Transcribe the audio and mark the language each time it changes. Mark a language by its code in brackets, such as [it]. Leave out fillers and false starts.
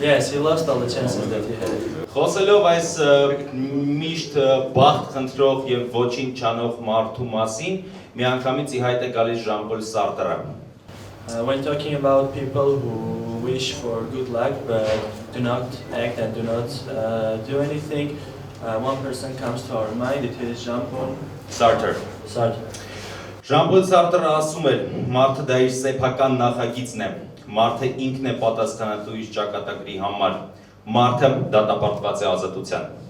[en] Yes, he lost all the chances that he had. [hy] Խոսելով այս միշտ բախտ խնդրող և ոչինչ չանող մարդու մասին, միանգամից ի հայտ է գալիս Ժան-Պոլ Սարտրը։ [en] When talking about people who wish for good luck but do not act and do not do anything, one person comes to our mind. It is Jean-Paul Sartre. [hy] Jean-Paul Sartre ասում էր, մարդը դա իր սեփական նախագիծն է, մարդը ինքն է պատասխանատու իր ճակատագրի համար, մարդը դատապարտված է ազատության։